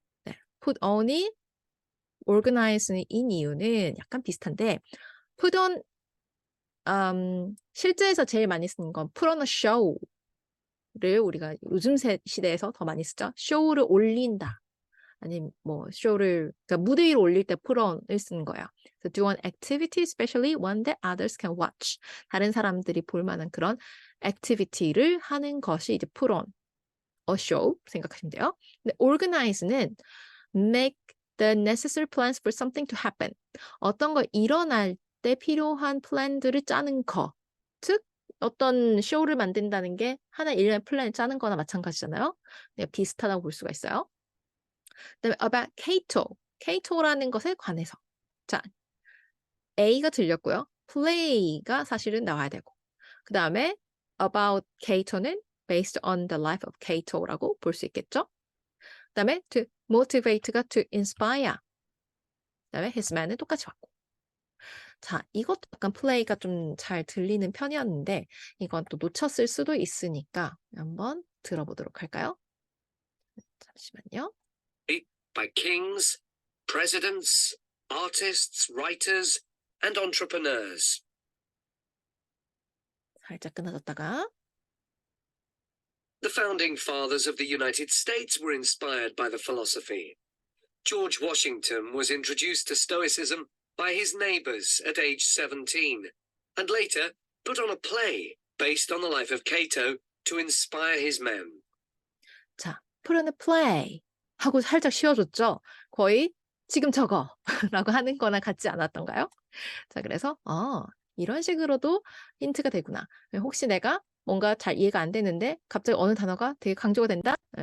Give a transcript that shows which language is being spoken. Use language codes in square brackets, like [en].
[ko] 네, put on이 organize인 이유는 약간 비슷한데 put on 실제에서 제일 많이 쓰는 건 [en] put on a show [ko] 를 우리가 요즘 시대에서 더 많이 쓰죠. show를 올린다 아니면 뭐 쇼를 그러니까 무대 위로 올릴 때 put on을 쓰는 거예요. [en] So do an activity, especially one that others can watch. [ko] 다른 사람들이 볼 만한 그런 activity를 하는 것이 이제 [en] put on a show [ko] 생각하시면 돼요. [en] 근데 organize는 make the necessary plans for something to happen. [ko] 어떤 거 일어날 때 필요한 플랜들을 짜는 거. 즉 어떤 쇼를 만든다는 게 하나 일련의 플랜을 짜는 거나 마찬가지잖아요. 네, 비슷하다고 볼 수가 있어요. 그다음에 [en] about Cato. [ko] Cato라는 것에 관해서. 자, A가 들렸고요. play가 사실은 나와야 되고. 그 다음에 about Cato는 [en] based on the life of Cato [ko] 라고 볼 수 있겠죠. 그 다음에 to motivate가 to inspire. 그 다음에 his man은 똑같이 왔고. 자, 이것도 약간 플레이가 좀 잘 들리는 편이었는데 이건 또 놓쳤을 수도 있으니까 한번 들어보도록 할까요? 잠시만요. [en] By kings, presidents, artists, writers, and entrepreneurs. [ko] 살짝 끊어졌다가 [en] The founding fathers of the United States were inspired by the philosophy. George Washington was introduced to Stoicism by his neighbors at age 17, and later put on a play based on the life of Cato to inspire his men. [ko] 자, [en] put on a play [ko] 하고 살짝 쉬어줬죠. 거의 지금 저거 라고 하는 거나 같지 않았던가요? 자, 그래서 이런 식으로도 힌트가 되구나. 혹시 내가 뭔가 잘 이해가 안 되는데 갑자기 어느 단어가 되게 강조가 된다?